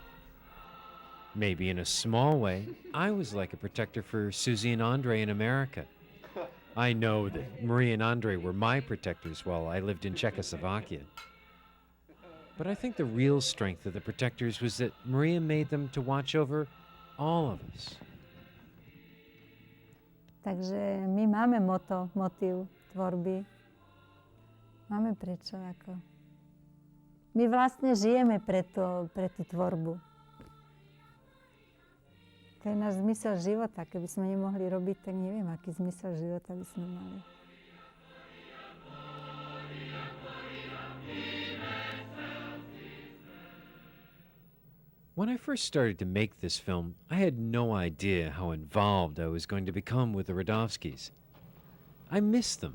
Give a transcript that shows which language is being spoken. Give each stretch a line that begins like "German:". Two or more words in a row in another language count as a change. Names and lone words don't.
English: Maybe in a small way, I was like a protector for Susie and Andre in America. I know that Maria and Andre were my protectors while I lived in Czechoslovakia. But I think the real strength of the protectors was that Maria made them to watch over all of us.
Slovak: Takže my máme motív tvorby. Máme prečo ako. My vlastne žijeme pre tú tvorbu. To je náš zmysel života. Keby sme nemohli robiť, tak neviem, aký zmysel života by sme mali.
English: When I first started to make this film, I had no idea how involved I was going to become with the Radovskis. I miss them.